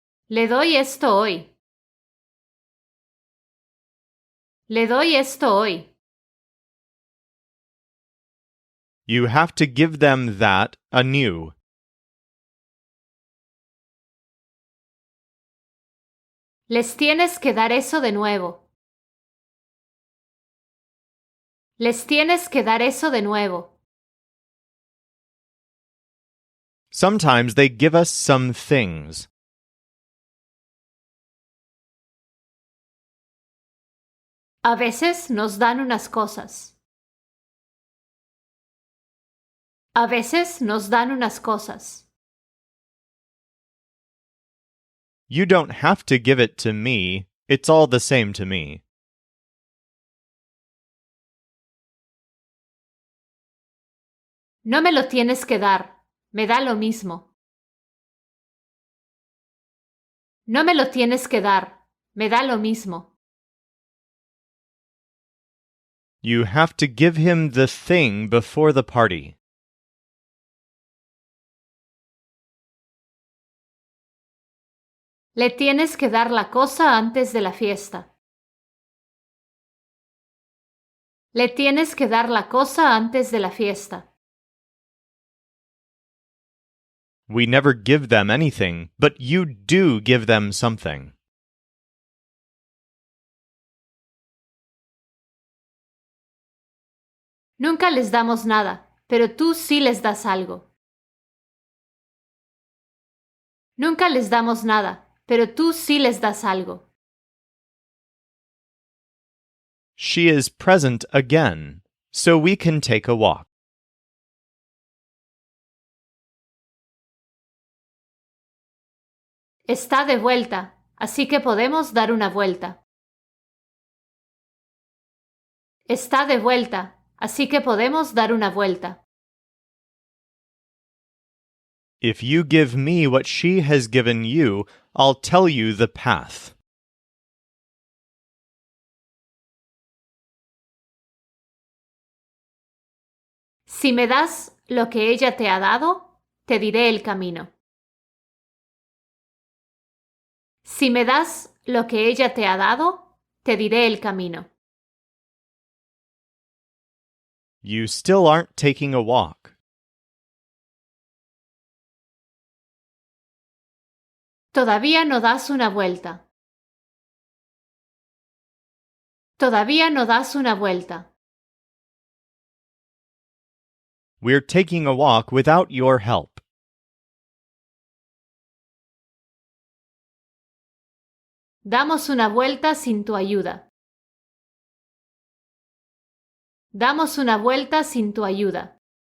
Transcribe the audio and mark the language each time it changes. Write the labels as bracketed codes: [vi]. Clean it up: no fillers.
[es] Le doy esto hoy. Le doy esto hoy. [en] You have to give them that anew. [es] Les tienes que dar eso de nuevo. Les tienes que dar eso de nuevo. [en] Sometimes they give us some things. [es] A veces nos dan unas cosas. A veces nos dan unas cosas. [en] You don't have to give it to me. It's all the same to me. [es] No me lo tienes que dar. Me da lo mismo. No me lo tienes que dar. Me da lo mismo. [en] You have to give him the thing before the party. [es] Le tienes que dar la cosa antes de la fiesta. Le tienes que dar la cosa antes de la fiesta. [en] We never give them anything, but you do give them something. [es] Nunca les damos nada, pero tú sí les das algo. Nunca les damos nada, pero tú sí les das algo. [en] She is present again, so we can take a walk. [es] Está de vuelta, así que podemos dar una vuelta. Está de vuelta, así que podemos dar una vuelta. [en] If you give me what she has given you, I'll tell you the path. [es] Si me das lo que ella te ha dado, te diré el camino. Si me das lo que ella te ha dado, te diré el camino. [en] You still aren't taking a walk. [es] Todavía no das una vuelta. Todavía no das una vuelta. [en] We're taking a walk without your help. [es] Damos una vuelta sin tu ayuda. Damos una vuelta sin tu ayuda.